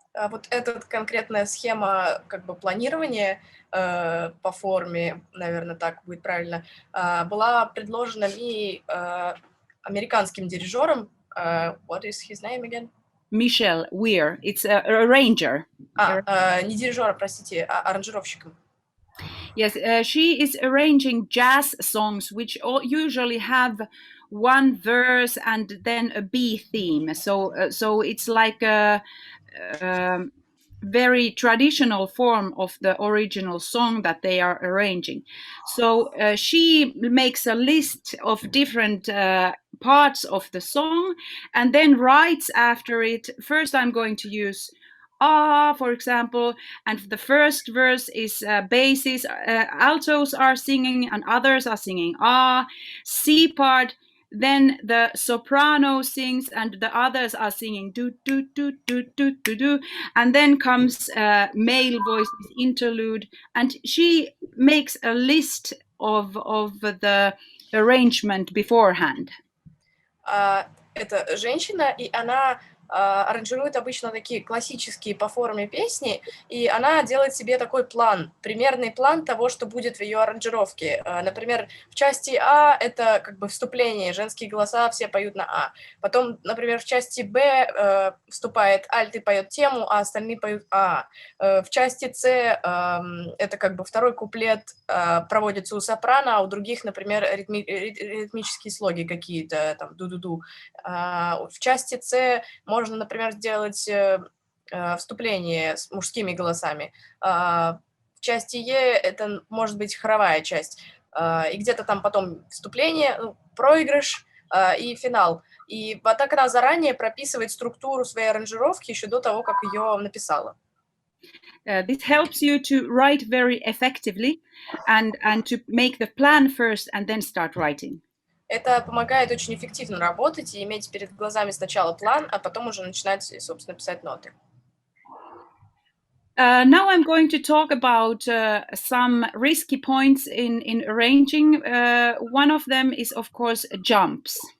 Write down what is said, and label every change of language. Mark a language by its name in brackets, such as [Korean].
[Russian] Вот эта конкретная схема как бы планирования по форме, наверное, так будет правильно, была предложена Мией американским дирижером. [English] What is his name again? Michelle Weir. It's a arranger. [Russian] Не дирижером, простите, а аранжировщиком. [English] Yes, she is arranging jazz songs, which usually have one verse and then a B theme. So it's like a very traditional form of the original song that they are arranging. So she makes a list of different parts of the song and then writes after it. First, I'm going to use for example, and the first verse is basses, altos are singing and others are singing C part, then the soprano sings and the others are singing do do do do do do do, and then comes male voices interlude, and she makes a list of the arrangement beforehand. [Russian] Это женщина, и она аранжирует обычно такие классические по форме песни, и она делает себе такой план, примерный план того, что будет в ее аранжировке. Например, в части А это как бы вступление, женские голоса, все поют на А. Потом, например, в части Б вступает альт и поет тему, а остальные поют А. В части С это как бы второй куплет проводится у сопрано, а у других, например, ритмические слоги какие-то, там, ду-ду-ду. В части С можно, например, сделать вступление с мужскими голосами. В части Е это может быть хоровая часть. И где-то там потом вступление, проигрыш и финал. И вот так она заранее прописывает структуру своей аранжировки еще до того, как ее написала. [English] This helps you to write very effectively and to make the plan first and then start writing. [Russian] Это помогает очень эффективно работать и иметь перед глазами сначала план, а потом уже начинать, собственно, писать ноты. [English] Now I'm going to talk about some risky points in arranging. One of them is, of course, jumps.